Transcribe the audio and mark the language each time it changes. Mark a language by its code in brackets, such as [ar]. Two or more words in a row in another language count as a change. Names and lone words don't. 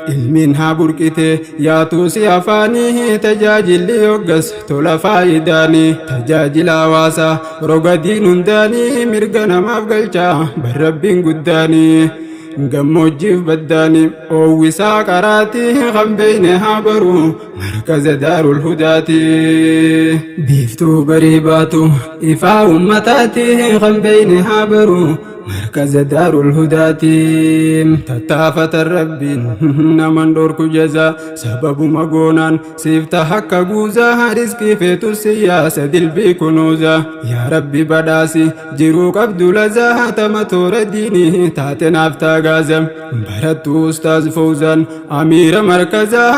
[om] Ilmiin haa burqite, yaatuu si afaanii, tajaajilli yoggas tola faayidaanii. Tajaajila hawaasaa, roga diin hundaanii, mirga namaaf galchaa, bar Rabbiin guddaanii. Gammoojjiif baddaanii, oowwisaa qaraatii, kan beeyne haa baru, [ar] مركز دار الهداة. [om] Biiftuu barii baatu ifaa ummataati kan beeyne haa baru. [ar] مركز دار الهداة. [om] Tattaafata Rabbiin naman dhorku jaza. Sababuma goonaan siif taha akka guuza. Rizqii feetu siyaasa dilbii kunuuza. Yaa Rabbi badhaasi jiruu qabdu laza. Tama toora diinii taate naaf taagaaza. Barattu Ustaaz Fawzaan amiira markaza.